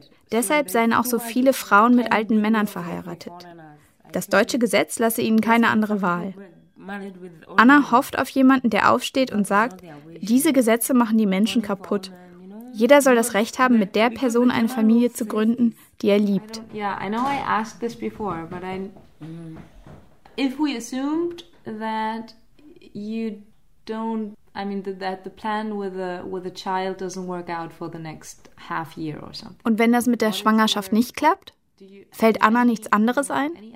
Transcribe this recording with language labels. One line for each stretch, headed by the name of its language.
German: Deshalb seien auch so viele Frauen mit alten Männern verheiratet. Das deutsche Gesetz lasse ihnen keine andere Wahl. Anna hofft auf jemanden, der aufsteht und sagt, diese Gesetze machen die Menschen kaputt. Jeder soll das Recht haben, mit der Person eine Familie zu gründen, die er liebt.
English: I know I asked this before, but I... If we assumed that you don't, I mean that the plan with a child doesn't work out for the next half year or something.
German: Und wenn das mit der Schwangerschaft nicht klappt, fällt Anna nichts anderes ein?